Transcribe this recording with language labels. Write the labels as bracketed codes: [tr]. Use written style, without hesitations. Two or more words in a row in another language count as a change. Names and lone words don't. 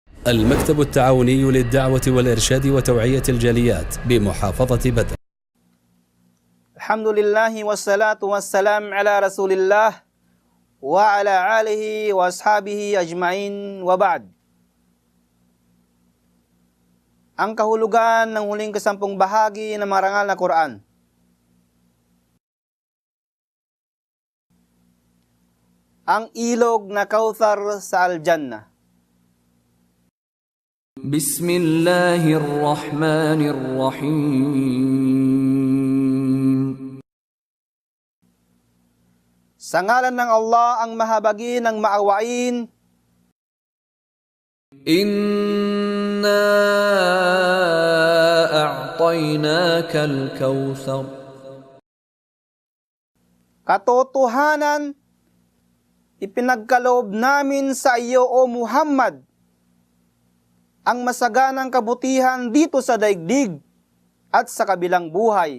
[ar] المكتب التعاوني للدعوة والإرشاد وتوعية الجاليات بمحافظة بدر. الحمد لله والصلاة والسلام على رسول الله وعلى آله وأصحابه أجمعين وبعد. [tl] Ang kahulugan ng huling 10 bahagi ng marangal na Quran. Ang ilog na Kauthar sa Al-Jannah. [ar] بسم الله الرحمن الرحيم. [tl] Sa ngalan ng Allah ang mahabagi ng maawain. [ar] إنا أعطيناك الكوثر. [tl] Katotohanan, ipinagkaloob namin sa iyo o Muhammad ang masaganang kabutihan dito sa daigdig at sa kabilang buhay.